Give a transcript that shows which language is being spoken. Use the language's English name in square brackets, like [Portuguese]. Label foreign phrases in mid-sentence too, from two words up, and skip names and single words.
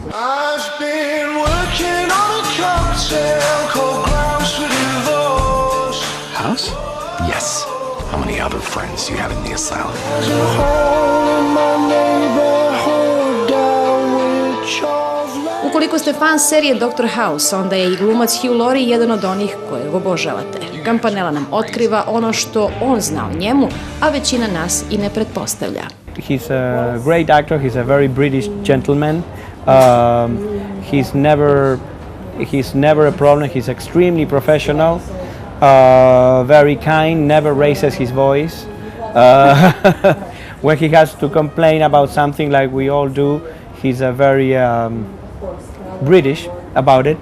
[English] I've been working on a cocktail called Grounds for Divorce. House? Yes. How many other friends do you have in the asylum? There's a hole in my neighborhood down which I've left. [Serbian] Ukoliko ste fan serije Dr. House, onda je i glumac Hugh Laurie jedan od onih kojeg obožavate. Campanella nam otkriva ono što on zna o njemu, a većina nas i ne pretpostavlja. [English] He's a great actor. He's a very British gentleman. He's never a problem. He's extremely professional, very kind, never raises his voice. When he has to complain about something like we all do, he's a very British about it.